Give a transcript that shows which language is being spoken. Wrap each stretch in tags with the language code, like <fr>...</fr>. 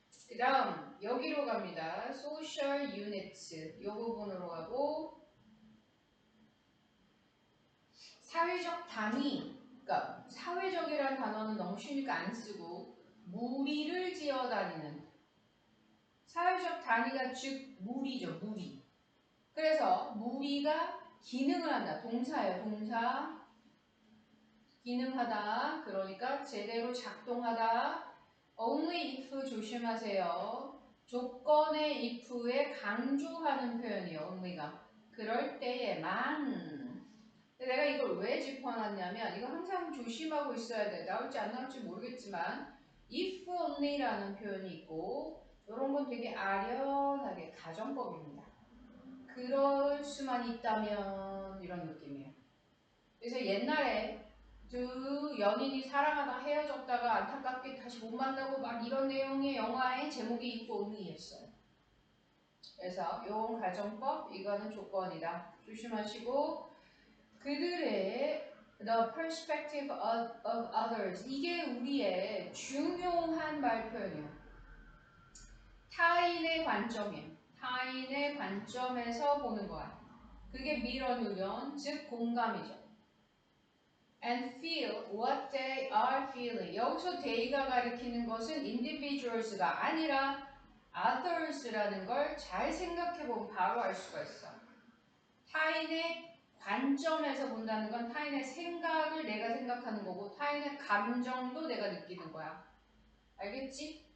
<ko>그 다음 여기로 갑니다. Social Units 이 부분으로 가고 사회적 단위 그러니까 사회적이라는 단어는 너무 쉬우니까 안 쓰고 무리를 지어다니는 사회적 단위가 즉 무리죠. 무리. 그래서 무리가 기능을 한다. 동사예요. 동사 기능하다. 그러니까 제대로 작동하다.</ko> <en>only if 조심하세요.</en> <ko>조건의 if에 강조하는 표현이에요. only가. 그럴 때에만. 내가 이걸 왜 짚어놨냐면 이거 항상 조심하고 있어야 돼. 나올지 안 나올지 모르겠지만 if only라는 표현이 있고 이런 건 되게 아련하게 가정법입니다. 그럴 수만 있다면 이런 느낌이에요. 그래서 옛날에 두 연인이 사랑하다 헤어졌다가 안타깝게 다시 못 만나고 막 이런 내용의 영화의 제목이 if only였어요. 그래서 요 가정법 이거는 조건이다. 조심하시고 그들의</ko> <en>the perspective of others</en> <ko>이게 우리의 중요한 말 표현이에요. 타인의 관점이에요. 타인의 관점에서 보는 거야. 그게 mirror neuron, 즉 공감이죠.</ko> <en>And feel what they are feeling.</en> <ko>여기서 they가 가리키는 것은 individuals가 아니라 others라는 걸 잘 생각해보면 바로 알 수가 있어. 타인의 관점에서 본다는 건 타인의 생각을 내가 생각하는 거고 타인의 감정도 내가 느끼는 거야. 알겠지?</ko>